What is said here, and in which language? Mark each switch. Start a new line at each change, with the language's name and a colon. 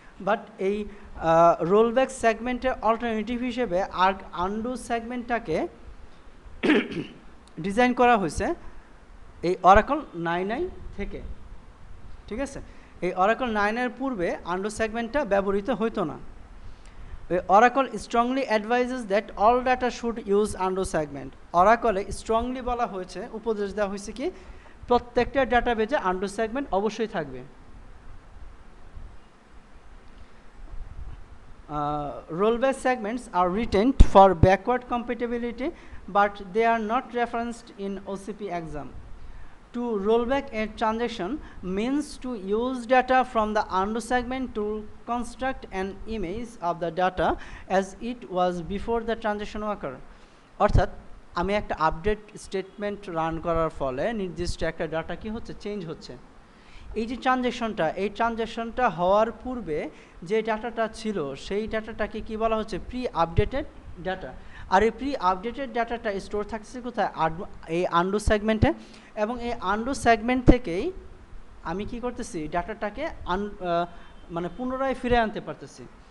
Bangla: But এই rollback সেগমেন্টের alternative হিসেবে আর আন্ডু সেগমেন্টটাকে ডিজাইন করা হয়েছে এই Oracle 9i থেকে, ঠিক আছে। এই Oracle 9 পূর্বে আন্ডু সেগমেন্টটা ব্যবহৃত হইতো না।
English: Oracle strongly advises that all data should use undo segment.
Bangla: Oracle strongly বলা হয়েছে, উপদেশ দেওয়া হয়েছে কি প্রত্যেকটা ডাটাবেজে আন্ডু সেগমেন্ট অবশ্যই থাকবে।
English: Rollback segments are retained for backward compatibility, but they are not referenced in OCP exam. To roll back a transaction means to use data from the undo segment to construct an image of the data as it was before the transaction occurred.
Bangla: অর্থাৎ আমি একটা update statement run করার ফলে নির্দিষ্ট একটা data কি হচ্ছে change হচ্ছে। এই যে ট্রানজ্যাকশনটা হওয়ার পূর্বে যে ডাটাটা ছিল সেই ডাটাটাকে কি বলা হচ্ছে প্রি আপডেটেড ডাটা। আর এই প্রি আপডেটেড ডাটাটা স্টোর থাকছে কোথায় এই আন্ডু সেগমেন্টে, এবং এই আন্ডু সেগমেন্ট থেকেই আমি কি করতেছি ডাটাটাকে মানে পুনরায় ফিরে আনতে পারতেছি।